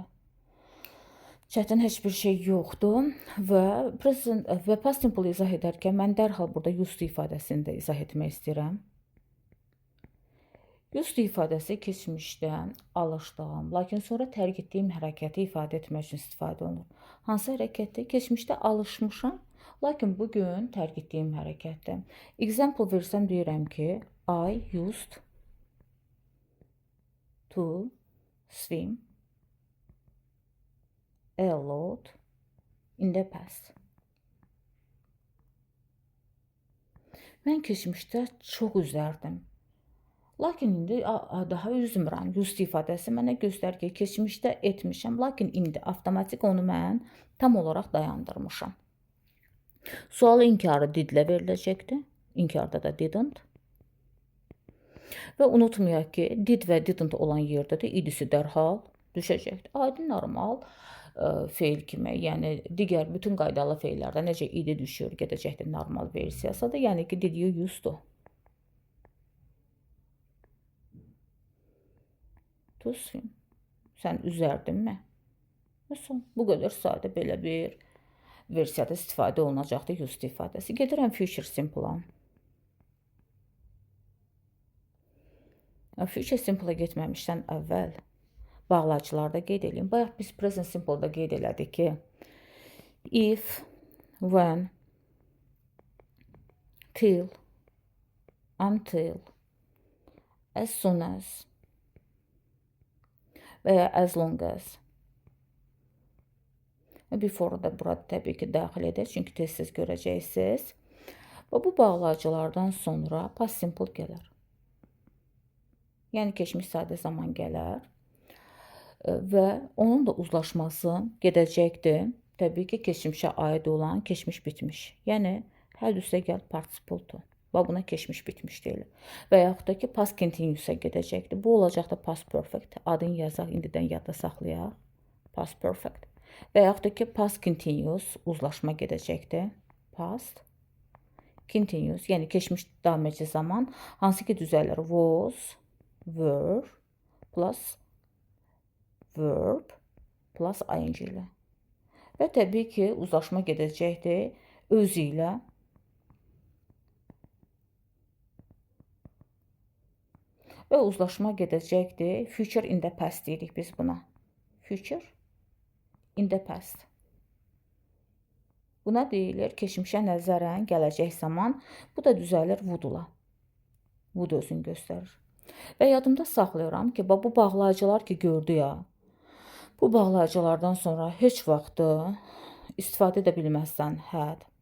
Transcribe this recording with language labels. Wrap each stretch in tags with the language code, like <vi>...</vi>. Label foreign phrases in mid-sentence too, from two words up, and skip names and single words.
<az>Çətin heç bir şey yoxdur və</az> <en>past simple</en> <az>izah edərkən mən dərhal burada used ifadəsini də izah etmək istəyirəm. Used ifadəsi keçmişdən alışdığım, lakin sonra tərk etdiyim hərəkəti ifadə etmək üçün istifadə olunur. Hansı hərəkətdir? Keçmişdə alışmışam, lakin bugün tərk etdiyim hərəkətdir. Example versəm deyirəm ki,</az> <en>I used to swim a lot in the past.</en> <az>Mən keçmişdə çox üzərdim. Lakin indi daha üzmürəm. Used ifadəsi mənə göstərir ki, keçmişdə etmişəm, lakin indi avtomatik onu mən tam olaraq dayandırmışam. Sual inkarı didlə veriləcəkdir. İnkarda da didn't. Və unutmayaq ki, did və didn't olan yerdə də idisi dərhal düşəcəkdir. Adi normal feil kimi, yəni digər bütün qaydalı feillərdə necə idi düşür, gedəcəkdir normal versiyası da, yəni ki,</az> <en>did you used to. To swim.</en> <az>Sən üzərdinmi? Məsələn, bu qədər sadə belə bir versiyada istifadə olunacaqdır used ifadəsi. Gedirəm</az> <en>future simple-a. Future simple-a</en> <az>getməmişdən əvvəl bağlayıcılarda qeyd edeyim. Bayaq biz</az> <en>present simple-da</en> <az>qeyd elədik ki,</az> <en>if, when, till, until, as soon as</en> <az>və ya</az> <en>as long as.</en> <az>Before da burada təbii ki, daxil edək, çünki tez-tez görəcəksiniz. Və bu bağlayıcılardan sonra</az> <en>past simple</en> <az>gələr. Yəni keçmiş sadə zaman gələr və onun da uzlaşması gedəcəkdir. Təbii ki, keçmişə aid olan keçmiş bitmiş. Yəni hər üstə gəl</az> <en>participle to.</en> <az>Və buna keçmiş bitmiş deyilir. Və yaxud da ki,</az> <en>past continuous-a</en> <az>gedəcəkdir. Bu olacaq da</az> <en>past perfect.</en> <az>Adını yazaq, indidən yadda saxlayaq.</az> <en>Past perfect.</en> <az>Və yaxud da ki,</az> <en>past continuous</en> <az>uzlaşma gedəcəkdir.</az> <en>Past continuous,</en> <az>yəni keçmiş davam edici zaman, hansı ki düzəlir</az> <en>was, were, plus verb, plus ing</en> <az>ilə. Və təbii ki, uzlaşma gedəcəkdir özü ilə. Və uzlaşma gedəcəkdir</az> <en>future in the past</en> <az>deyirik biz buna.</az> <en>Future in the past.</en> <az>Buna deyilir keçmişə nəzərən gələcək zaman. Bu da düzəlir would-la. Would özünü göstərir. Və yadımda saxlayıram ki, bu bağlayıcılar ki gördük ya, bu bağlayıcılardan sonra heç vaxtı istifadə edə bilməzsən had.</az>